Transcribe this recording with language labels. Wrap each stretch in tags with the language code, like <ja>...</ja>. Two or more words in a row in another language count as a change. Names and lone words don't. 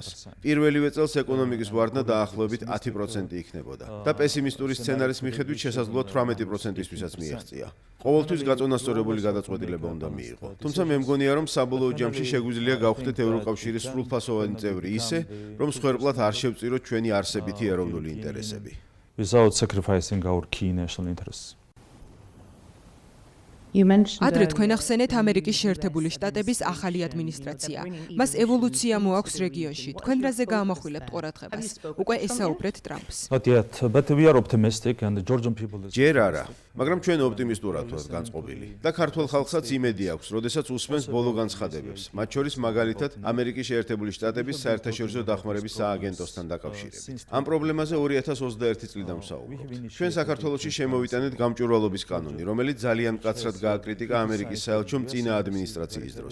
<ka>პირველივე წელს ეკონომიკის ვარდნა დაახლოებით 10% იქნებოდა და პესიმისტური სცენარის მიხედვით შესაძლოა 18%-ისთვისაც მიაღწია. ყოველთვის გაწონასწორებული გადაწყვეტილება უნდა მიიღო. თუმცა მე მგონია, რომ საბოლოო ჯამში შეგვიძლია გავხდეთ ევროკავშირის სრულფასოვანი წევრი ისე, რომ მსხვერპლად არ შევწიროთ ჩვენი არსებითი ეროვნული ინტერესები.</ka> <en>Without sacrificing our key national interests. You mentioned</en> <ka>ადრე თქვენ ახსენეთ ამერიკის შეერთებული შტატების ახალი ადმინისტრაცია. მას ევოლუცია მოაქვს რეგიონში. თქვენ რაზე გაამახვილებთ ყურადღებას? უკვე ესაუბრეთ ტრამპს.</ka> <en>Not yet, but we are optimistic and the Georgian people is</en> <ka>ჯერ არა, მაგრამ ჩვენ ოპტიმისტურად ვართ განწყობილი. და ქართულ ხალხსაც იმედი აქვს, როდესაც უსმენს ბოლო განცხადებებს, მათ შორის მაგალითად ამერიკის შეერთებული შტატების საერთაშორისო დახმარების სააგენტოსთან დაკავშირებით. ამ პრობლემაზე 2021 წლიდან ვსაუბრობთ. ჩვენ საქართველოში შემოვიტანეთ გამჭვირვალობის კანონი, რომელიც ძალიან მკაცრად გააკრიტიკა ამერიკის საელჩომ წინა ადმინისტრაციის დროს.</ka>